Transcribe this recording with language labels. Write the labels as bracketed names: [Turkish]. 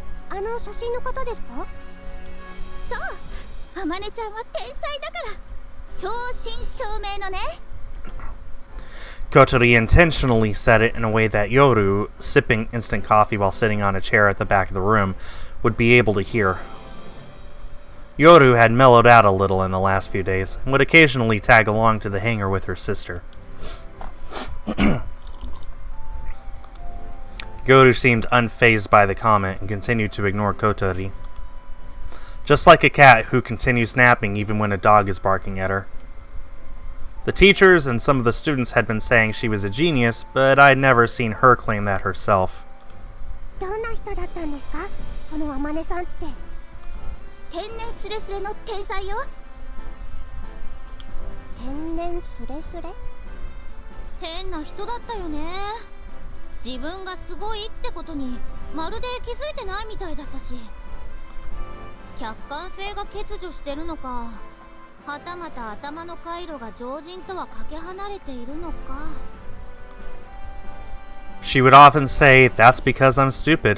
[Japanese] あの写真の方ですか。そう、あまねちゃんは天才だから。正真正銘のね。 [English] Kotori intentionally said it in a way that Yoru, sipping instant coffee while sitting on a chair at the back of the room, would be able to hear. Yoru had mellowed out a little in the last few days, and would occasionally tag along to the hangar with her sister. Yoru seemed unfazed by the comment and continued to ignore Kotori. Just like a cat who continues napping even when a dog is barking at her. The teachers and some of the students had been saying she was a genius, but I'd never seen her claim that herself. [Japanese] どんな人だったんですか、そのあまねさんって。天然スレスレの天才よ。天然スレスレ。変な人だったよね。自分がすごいってことにまるで気づいてないみたいだったし、客観性が欠如してるのか、はたまた頭の回路が常人とはかけ離れているのか。 [English] She would often say, "That's because I'm stupid."